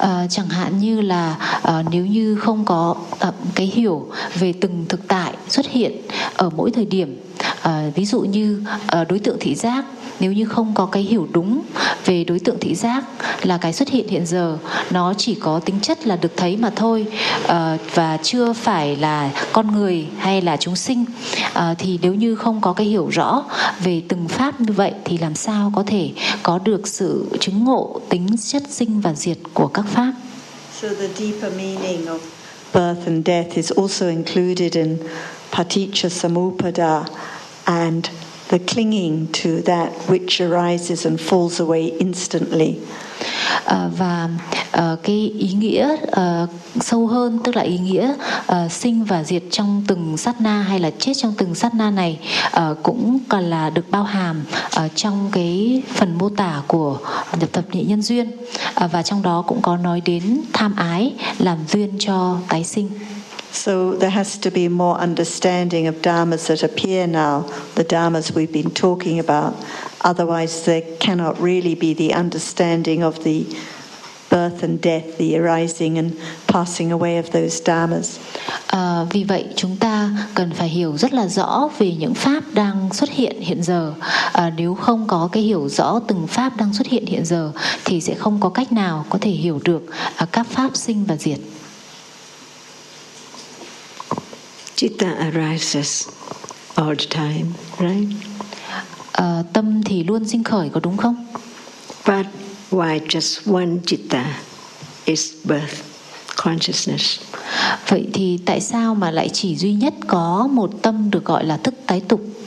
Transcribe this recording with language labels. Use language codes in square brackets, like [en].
[vi] Chẳng hạn như là nếu như không có cái hiểu về từng thực tại xuất hiện ở mỗi thời điểm, ví dụ như đối tượng thị giác, nếu như không có cái hiểu đúng về đối tượng thị giác là cái xuất hiện hiện giờ nó chỉ có tính chất là được thấy mà thôi, và chưa phải là con người hay là chúng sinh, thì nếu như không có cái hiểu rõ về từng pháp như vậy thì làm sao có thể có được sự chứng ngộ tính chất sinh và diệt của các pháp. [en] So the deeper meaning of birth and death is also included in Paticca Samuppada, and the clinging to that which arises and falls away instantly. [vi] Và cái ý nghĩa sâu hơn, tức là ý nghĩa sinh và diệt trong từng sát na hay là chết trong từng sát na này cũng còn là được bao hàm trong cái phần mô tả của nhập thập nhị nhân duyên, và trong đó cũng có nói đến tham ái làm duyên cho tái sinh. [en] So there has to be more understanding of dharmas that appear now, the dharmas we've been talking about. Otherwise, there cannot really be the understanding of the birth and death, the arising and passing away of those dharmas. [vi] Vì vậy, chúng ta cần phải hiểu rất là rõ về những pháp đang xuất hiện hiện giờ. Nếu không có cái hiểu rõ từng pháp đang xuất hiện hiện giờ, thì sẽ không có cách nào có thể hiểu được các pháp sinh và diệt. [en] Citta arises all the time, right? [vi] Tâm thì luôn sinh khởi, có đúng không? [en] But why just one citta is birth consciousness? [vi] Vậy thì tại sao mà lại chỉ duy nhất có một tâm được gọi là thức tái tục?